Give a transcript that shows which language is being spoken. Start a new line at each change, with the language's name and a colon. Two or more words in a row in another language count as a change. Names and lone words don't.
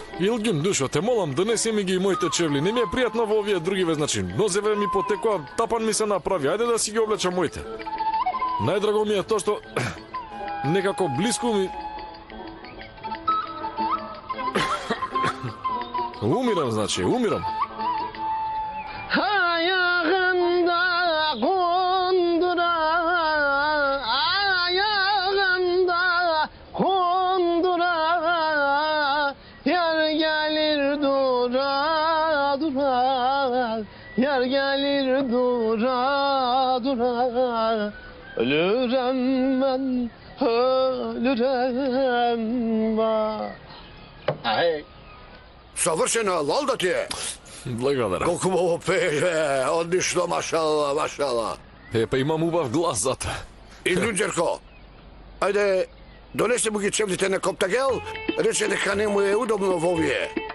Macedonian: Илгин, душо, те молам, донеси ми ги и моите чевли. Не ми е пријатно во овие другиве, значи. Нозеве ми потекоа, тапан ми се направи. Ајде да си ги облечам моите. Најдраго ми е тоа што некако блиску ми... Умирам, значи, умирам.
Turkish: Ayağında kundura, ayağında kundura, yar gelir dura dura, yar gelir dura dura, ölürem ben, ölürem ben. Ay.
Macedonian: Совршено, лол да ти е. Благодарам. Колку му пее, одлично, машала, машала. Па имам убав глас за тоа. И Ѓунџерко, ајде, донесе му ги чевлите на Коптагел, рече дека не му е удобно во овие.